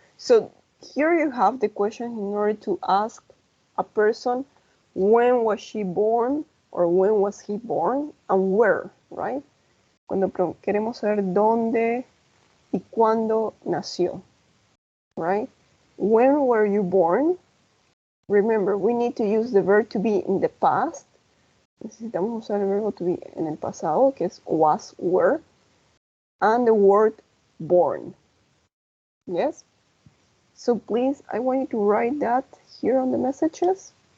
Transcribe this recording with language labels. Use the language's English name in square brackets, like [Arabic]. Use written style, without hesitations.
[English] So here you have the question in order to ask a person when was she born or when was he born and where, right? [Spanish] Cuando queremos saber dónde y cuándo nació, right? [English] When were you born? Remember, we need to use the verb to be in the past. [Spanish] Necesitamos usar el verbo to be en el pasado, que es [English] was, were, and the word born. Yes? So please, I want you to write that here on the messages.